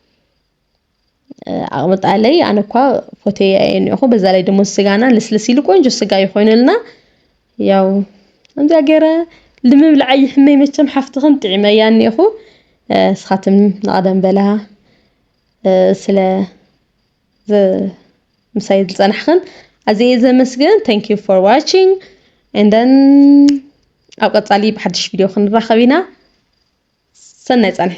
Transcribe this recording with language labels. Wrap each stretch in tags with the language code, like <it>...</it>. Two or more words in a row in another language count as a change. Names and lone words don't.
<ti>ኣቕምጣለይ ኣነ እኳ ፎቶየ እየ እኒአኹ</ti> <am>በዛ ላይ ደሞ</am> <ti>ስጋና ልስልስ ኢሉ ቆንጆ ስጋ እዩ ኮይኑልና ያው ከምዚኣ ገይረ ንምብላዕ ይሕመይ መቸም ሓፍትኽን ጥዒመያ እኒአኹ ስኻትም ንቐደም በላ ስለ ምሳይ ዝፀናሕኽን ኣዝየ ዘመስግን</ti> <en>thank you for watching and then</en> <ti>ኣብ ቀፃሊ ብሓድሽ ቪድዮ ክንራኸብ ኢና ሰናይ ፀንሒ</ti>